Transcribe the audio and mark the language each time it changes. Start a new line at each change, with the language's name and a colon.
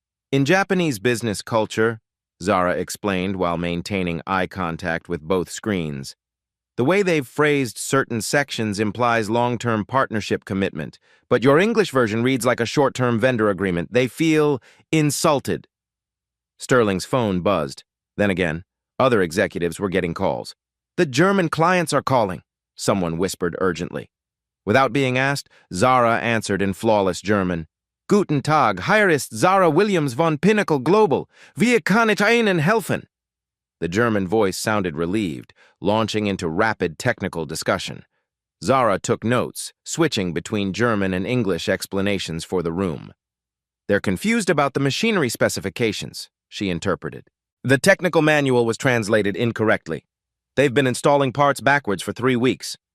English: In Japanese business culture, Zara explained while maintaining eye contact with both screens, the way they've phrased certain sections implies long-term partnership commitment, but your English version reads like a short-term vendor agreement. They feel insulted. Sterling's phone buzzed. Then again, other executives were getting calls. The German clients are calling, someone whispered urgently. Without being asked, Zara answered in flawless German.
German: Guten Tag, hier ist Zara Williams von Pinnacle Global. Wie kann ich Ihnen helfen?
English: The German voice sounded relieved, launching into rapid technical discussion. Zara took notes, switching between German and English explanations for the room. They're confused about the machinery specifications, she interpreted. The technical manual was translated incorrectly. They've been installing parts backwards for 3 weeks.